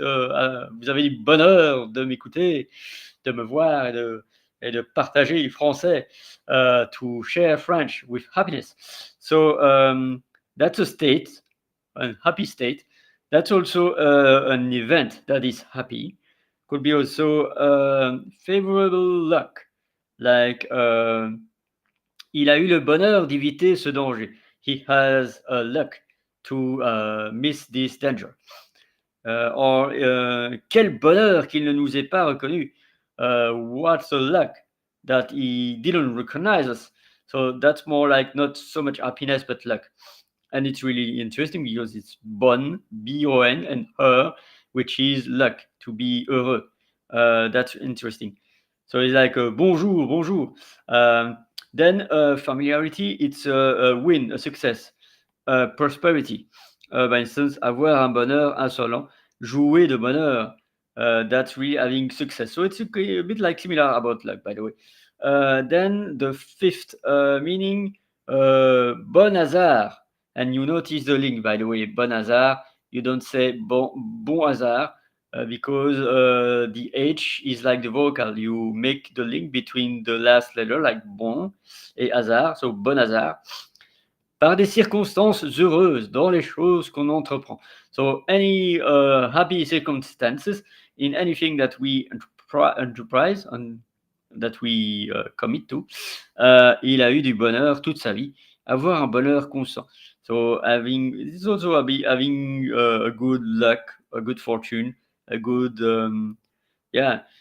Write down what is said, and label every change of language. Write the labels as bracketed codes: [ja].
[fr] Vous avez du bonheur de m'écouter, de me voir et de partager le français. [en] To share French with happiness. So that's a state, a happy state. That's also an event that is happy. Could be also favorable luck, like [fr] il a eu le bonheur d'éviter ce danger. [en] He has luck to miss this danger. [fr] Or quel bonheur qu'il ne nous ait pas reconnus. [en] What's a luck that he didn't recognize us. So that's more like not so much happiness but luck. and it's really interesting because it's bon, B-O-N, and her, which is luck, to be heureux. That's interesting. So it's like bonjour, bonjour. Then familiarity, it's a win, a success. Prosperity. By instance, [fr] avoir un bonheur insolent, jouer de bonheur. [en] That's really having success. So it's a bit like similar about luck, by the way. Then the fifth meaning, bon hasard. And you notice the link, by the way, bon hasard. You don't say bon hasard because the H is like the vocal. You make the link between the last letter, like bon et hasard. So bon hasard. [fr] Par des circonstances heureuses dans les choses qu'on entreprend. [en] So any happy circumstances in anything that we enterprise and that we commit to. [fr] Il a eu du bonheur toute sa vie. Avoir un bonheur constant. [en] So it's also having a good luck, a good fortune, a good yeah.